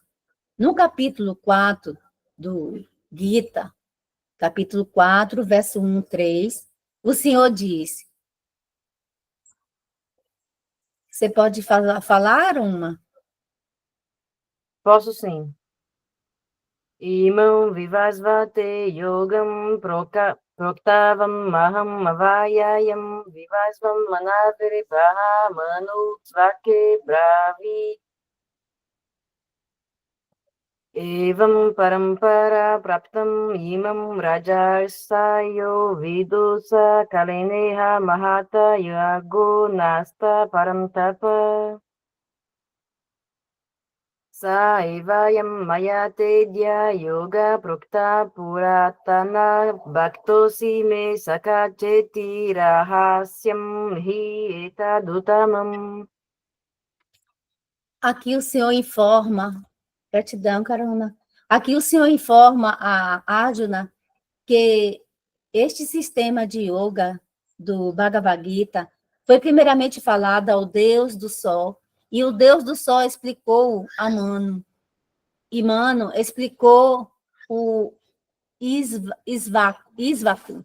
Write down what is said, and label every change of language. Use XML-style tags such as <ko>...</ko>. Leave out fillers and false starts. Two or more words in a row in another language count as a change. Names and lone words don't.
<pt>No capítulo 4 do Gita, capítulo 4, verso 1, 3, o Senhor diz... Você pode falar uma? Posso sim.</pt> <sa>इमं विवस्वते योगं प्रोक्तवान् अहम् अव्ययम् विवस्वान् मनवे प्राह मनुः इक्ष्वाकवे अब्रवीत्. एवं परम्पराप्राप्तम् इमं राजर्षयो विदुः स कालेनेह महता योगो नष्टः परन्तप. स एवायं मया तेऽद्य योगः प्रोक्तः पुरातनः भक्तोऽसि मे सखा चेति रहस्यं ह्येतदुत्तमम्.</sa> <pt>Aqui o Senhor informa, gratidão, Carona. Aqui o Senhor informa a Arjuna que este sistema de yoga do Bhagavad Gita foi primeiramente falado ao Deus do Sol, e o Deus do Sol explicou a Mano, e Mano explicou o Isvaku.</pt>